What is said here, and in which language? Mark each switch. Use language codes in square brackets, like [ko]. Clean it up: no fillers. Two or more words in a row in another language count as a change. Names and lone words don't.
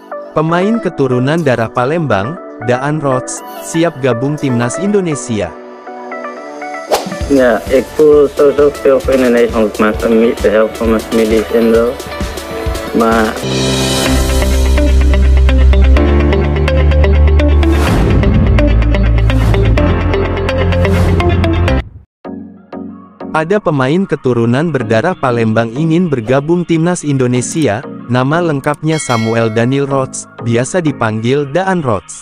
[id] Pemain keturunan darah Palembang, Daan Rots, siap gabung timnas Indonesia. [nl] Ja, ik voel sowieso veel voor Indonesië, want mijn familie, de helft van mijn familie is Indo. Maar [id] ada pemain keturunan berdarah Palembang ingin bergabung timnas Indonesia. Nama lengkapnya Samuel Daniel Rots, biasa dipanggil Daan Rots.